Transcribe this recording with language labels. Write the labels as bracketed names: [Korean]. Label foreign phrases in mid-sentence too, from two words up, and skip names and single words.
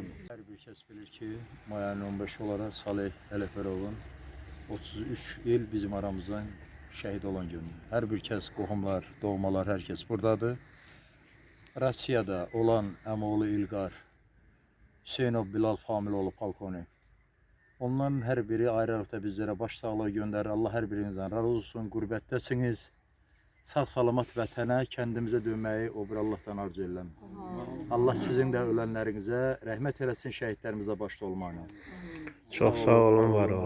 [Azerbaijani] Hər bir kəs bilir ki, may ayının 15 olaraq Salih Ələkbərovun 33 il bizim aramızdan şəhid olan gündür. Hər bir kəs, qohumlar, doğmalar, hər kəs buradadır. Rusiyada olan əmoğlu İlqar Hüseynov Bilal Familoğlu polkovnik. [Turkish] Onların her biri ayrılıkta bizlere başsağlığı gönderir. Allah her birinizden razı olsun. Qurbettesiniz. [Azerbaijani] Sağ salamat vətənə kendimize dönmeyi o bir Allah'tan arzu edirəm. [Turkish] Allah sizin de ölenlerinize rahmet eylesin, şehitlerimize başta olmayla. Çok sağ olun, var olun.